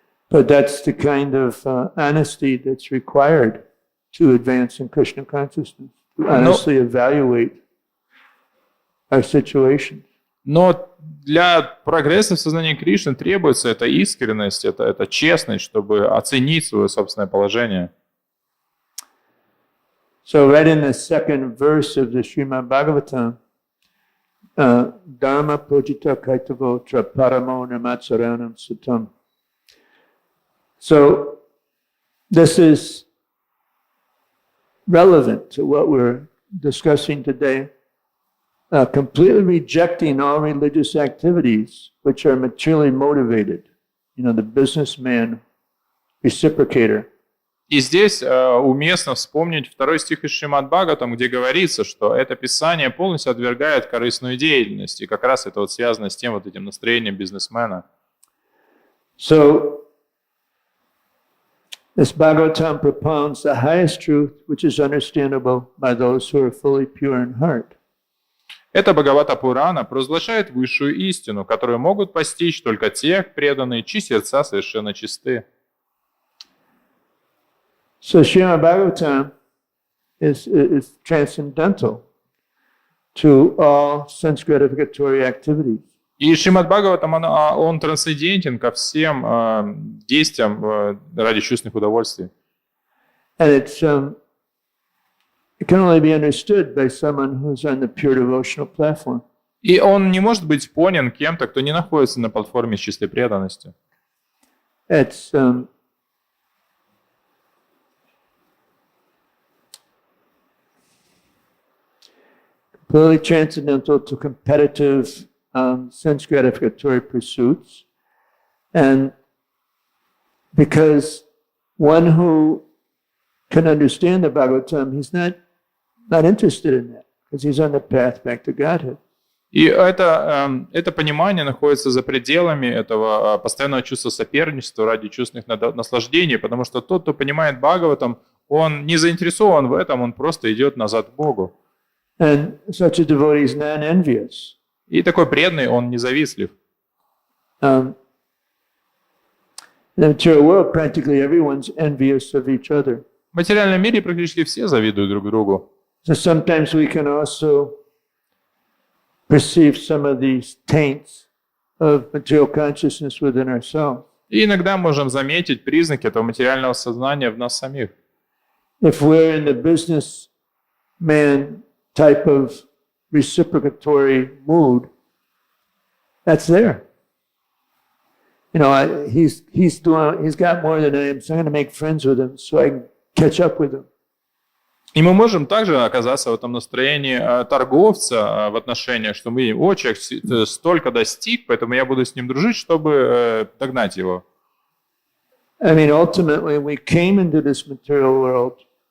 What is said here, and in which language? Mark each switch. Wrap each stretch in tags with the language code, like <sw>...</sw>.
<en>But that's the kind of honesty that's required to advance in Krishna consciousness, to honestly evaluate our situations.</en> <ru>Но для прогресса в сознании Кришны требуется эта искренность, это честность, чтобы оценить свое собственное положение.</ru> <en>So right in the second verse of the Srimad Bhagavatam,</en> <sa>Dharma Pujita Kaitavo Traparamo Namatsaranam Satam.</sa> <en>So this is relevant to what we're discussing today. Completely rejecting all religious activities which are materially motivated. The businessman reciprocator.</en> <ru>И здесь уместно вспомнить второй стих из Шримад Бхагаватам, где говорится, что это писание полностью отвергает корыстную деятельность. И как раз это связано с тем этим настроением бизнесмена.</ru> <en>So, this Bhagavatam propounds the highest truth which is understandable by those who are fully pure in heart.</en> <ru>Эта Бхагавата Пурана провозглашает высшую истину, которую могут постичь только те преданные, чьи сердца совершенно чисты.</ru> <en>So Srimad Bhagavatam is transcendental to all sense gratificatory activities.</en> <ru>И Шримад Бхагаватам, он трансцендентен ко всем действиям ради чувственных удовольствий.</ru> <en>And it can only be understood by someone who's on the pure devotional platform.</en> <ru>И он не может быть понят кем-то, кто не находится на платформе с чистой преданностью.</ru> <en>It's clearly transcendental to competitive sense gratificatory pursuits. And because one who can understand the Bhagavatam, he's not interested in that, because he's on the path back to Godhead.</en> <ru>И это понимание находится за пределами этого постоянного чувства соперничества ради чувственных наслаждений, потому что тот, кто понимает Бхагаватам, он не заинтересован в этом, он просто идет назад к Богу.</ru> <en>And such a devotee is non-envious.</en> <ru>И такой преданный, он независтлив.</ru> <en>In the material world, practically everyone's envious of each other.</en> <ru>В материальном мире практически все завидуют друг другу.</ru> <en>So sometimes we can also perceive some of these taints of material consciousness within ourselves.</en> <ru>И иногда можем заметить признаки этого материального сознания в нас самих.</ru> <en>If we're in the businessman type of reciprocatory mood, that's there. You know, he's got more than I am, so I'm going to make friends with him so I can catch up with him.</en> <ru>И мы можем также оказаться в этом настроении торговца в отношениях, что мы, человек столько достиг, поэтому я буду с ним дружить, чтобы догнать его.</ru> <en>I mean, ultimately, we came into this material world.</en>